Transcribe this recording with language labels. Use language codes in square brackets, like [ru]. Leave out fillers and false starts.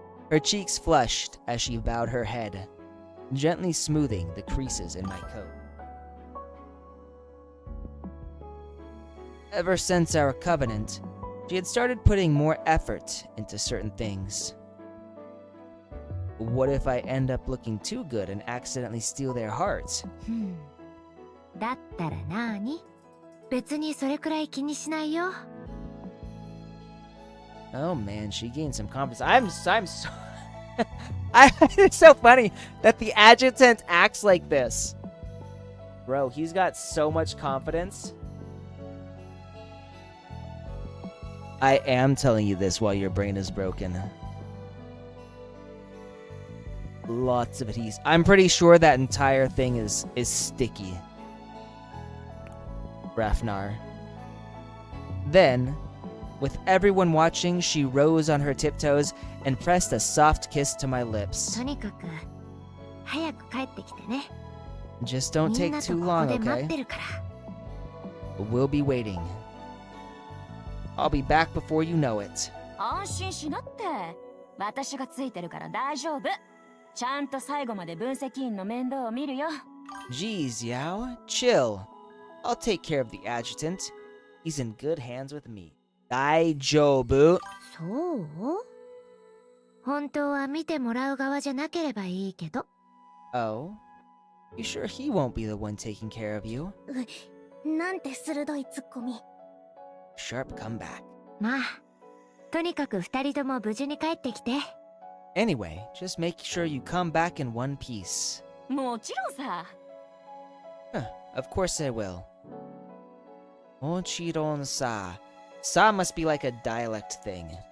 [en] Her cheeks flushed as she bowed her head, gently smoothing the creases in my coat. Ever since our covenant, She had started putting more effort into certain things. What if I end up looking too good and accidentally steal their hearts? [ja] だったらなーに？別にそれくらい気にしないよ。 [en] Oh man, she gained some confidence. I'm so it's so funny that the adjutant acts like this. Bro, he's got so much confidence. I am telling you this while your brain is broken. Lots of it. I'm pretty sure that entire thing is sticky. Rafnar. Then, with everyone watching, she rose on her tiptoes and pressed a soft kiss to my lips. [ja] とにかく早く帰ってきてね。 [en] Just don't [ja] みん [en] take [ja] なと [en] too [ja] こ [en] long, [ja] こで待っ [en] okay? [ja] てるから。 [en] We'll be waiting. I'll be back before you know it. [ja] 安心しなって。私がついてるから大丈夫。ちゃんと最後まで分析員の面倒を見るよ。 [en] Geez, Yao, chill. I'll take care of the adjutant. He's in good hands with me. [ja] Daijobu. そう？本当は見てもらう側じゃなければいいけど。 [en] Oh? You sure he won't be the one taking care of you? [ja] なんて鋭いツッコミ。 [en] Sharp comeback. [ja] まあ、とにかく二人とも無事に帰ってきて。 [en] Anyway, just make sure you come back in one piece. [ja] もちろんさ。 [en] Of course I will. [ja] Mochiron sa. [en] Sa must be like a dialect thing.